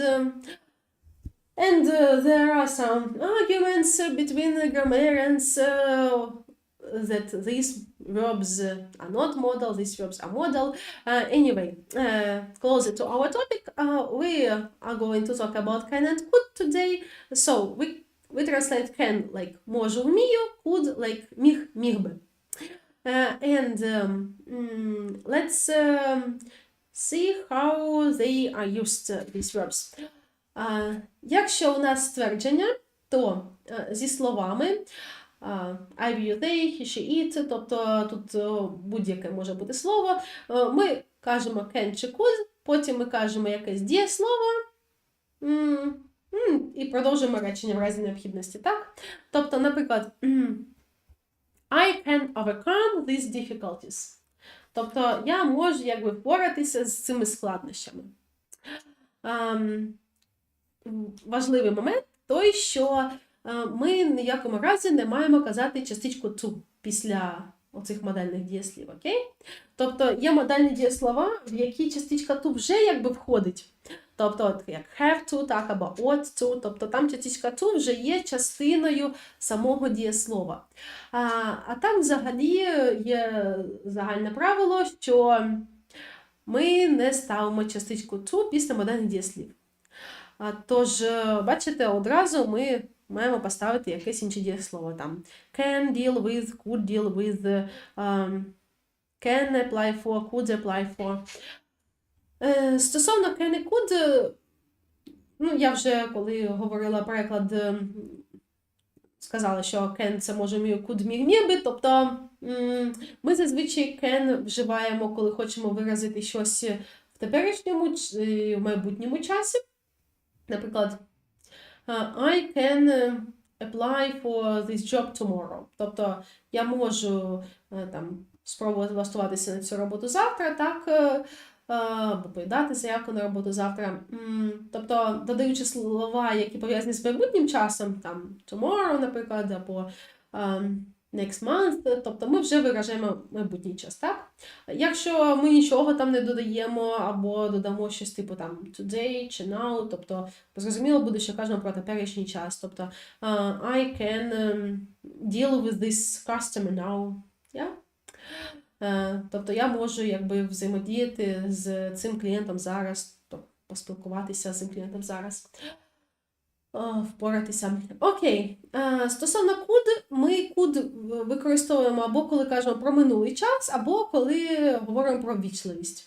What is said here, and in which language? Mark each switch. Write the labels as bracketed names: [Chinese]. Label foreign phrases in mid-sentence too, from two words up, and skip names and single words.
[English] And there are some arguments between the grammarians that these verbs are not modal, these verbs are modal. Anyway, closer to our topic, we are going to talk about can and could today. So we translate can like [Ukrainian] можу, вмію, [English] could like [Ukrainian] міг би. [English] And let's see how they are used, these verbs. [Ukrainian] Якщо у нас ствердження, то зі словами [English] I, you, they, he, she, it, [Ukrainian] тобто тут будь-яке може бути слово, ми кажемо can чи could, потім ми кажемо якесь дієслово і продовжуємо речення в разі необхідності, так? Тобто, наприклад, [English] I can overcome these difficulties. [Ukrainian] Тобто, я можу якби впоратися з цими складнощами. Важливий момент той, що ми ніякому разі не маємо казати частичку to після оцих модальних дієслів, окей? Тобто є модальні дієслова, в які частичка to вже якби входить. Тобто як [English] have to, [Ukrainian] так, або [English] ought to, [Ukrainian] тобто там частичка to вже є частиною самого дієслова. А так взагалі є загальне правило, що ми не ставимо частичку to після модальних дієслів. Тож, бачите, одразу ми маємо поставити якесь інше дієслово. [English] Там can deal with, could deal with, can apply for, could apply for. [Ukrainian] Стосовно can і could, я вже коли говорила переклад, сказала, що can це може мій, could міг би, тобто ми зазвичай can вживаємо, коли хочемо виразити щось в теперішньому чи в майбутньому часі. Наприклад, [English] I can apply for this job tomorrow. [Ukrainian] Тобто, я можу там спробувати влаштуватися на цю роботу завтра, так, або подати заявку на роботу завтра. Тобто, додаючи слова, які пов'язані з майбутнім часом, там tomorrow, наприклад, або [English] next month, [Ukrainian] тобто ми вже виражаємо майбутній час, так? Якщо ми нічого там не додаємо, або додамо щось типу там today чи now, тобто зрозуміло буде, що кажемо про теперішній час, тобто [English] I can deal with this customer now, yeah? [Ukrainian] Тобто я можу якби взаємодіяти з цим клієнтом зараз, тобто поспілкуватися з цим клієнтом зараз. Впоратися. Окей. Стосовно could, ми could використовуємо або коли кажемо про минулий час, або коли говоримо про ввічливість.